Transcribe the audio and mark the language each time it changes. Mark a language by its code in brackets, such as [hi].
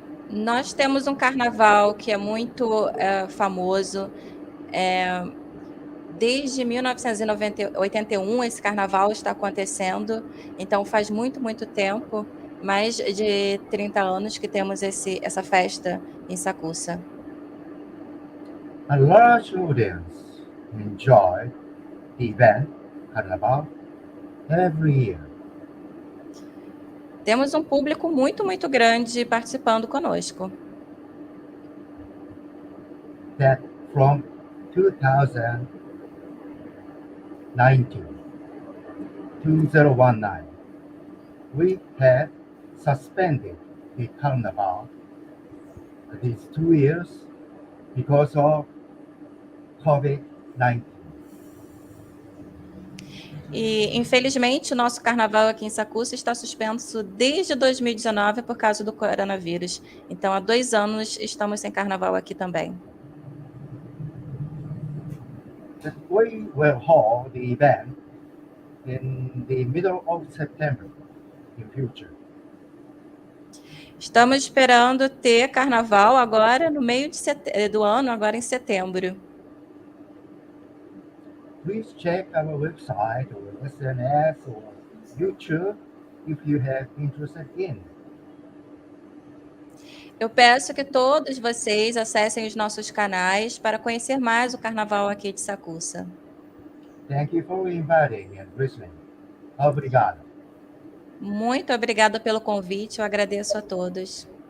[pt] Nós temos um carnaval que é muito famoso. Desde 1981 esse carnaval está acontecendo, então faz muito, muito tempo, mais de 30 anos que temos essa festa em Sakusa. [en] A large audience enjoy the event Carnaval every year. [pt] Temos um público muito, muito grande participando conosco. [en] That from 2019 we have suspended the Carnival these 2 years because of COVID-19. [pt] E, infelizmente, o nosso carnaval aqui em Sakusa está suspenso desde 2019 por causa do coronavírus. Então, há 2 anos estamos sem carnaval aqui também. [en] We will hold the event in the middle of September in future. [pt] Estamos esperando ter carnaval agora no meio do ano, agora em setembro. [en] Please check our website or SNS or YouTube if you have interest in. [pt] Eu peço que todos vocês acessem os nossos canais para conhecer mais o carnaval aqui de Sakusa. [en] Thank you for inviting and listening. [pt] Obrigado. Muito obrigada pelo convite, eu agradeço a todos.